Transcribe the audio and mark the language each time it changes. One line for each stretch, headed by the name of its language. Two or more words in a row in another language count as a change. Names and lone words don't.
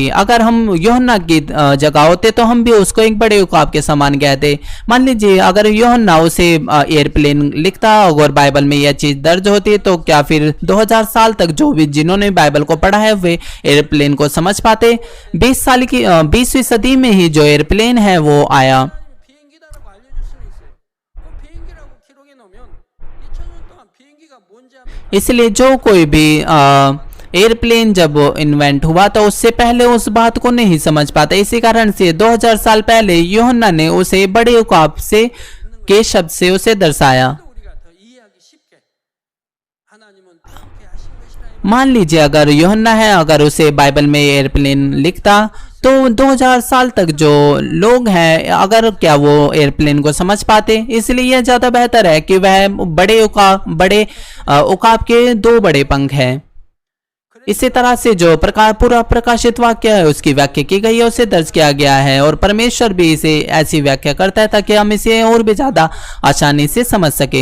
Hindi: अगर हम यूहन्ना की जगह होते तो हम भी उसको एक बड़े उकाब के समान कहते। मान लीजिए अगर यूहन्ना उसे एयरप्लेन लिखता और बाइबल में यह चीज दर्ज होती तो क्या फिर 2000 साल तक जो भी जिन्होंने बाइबल को पढ़ा है वे एयरप्लेन को समझ पाते? 20वीं सदी में ही जो एयरप्लेन है वो आया।
Korean: 비행기다라고 알려줄 수는 있어요. 그럼 비행기라고 기록해 놓으면 2000년 동안 비행기가 뭔지 하면
Hindi: इसलिए जो कोई भी एयरप्लेन जब इन्वेंट हुआ तो उससे पहले उस बात को नहीं समझ पाता। इसी कारण से 2000 साल पहले यूहन्ना ने उसे बड़े उकाब से के शब्द से उसे दर्शाया।
Korean: 우리가 더 이해하기 쉽게 하나님은 그렇게 하신 것이라
Hindi: मान लीजिए अगर यूहन्ना है, अगर उसे बाइबल में एयरप्लेन लिखता तो 2000 साल तक जो लोग हैं अगर क्या वो एयरप्लेन को समझ पाते? इसलिए यह ज्यादा बेहतर है कि वह बड़े उकाब के 2 बड़े पंख हैं। इसी तरह से जो पूरा प्रकाशित वाक्य है उसकी व्याख्या की गई है, उसे दर्ज किया गया है, और परमेश्वर भी इसे ऐसी व्याख्या करता है ताकि हम इसे और भी ज्यादा आसानी से समझ सके।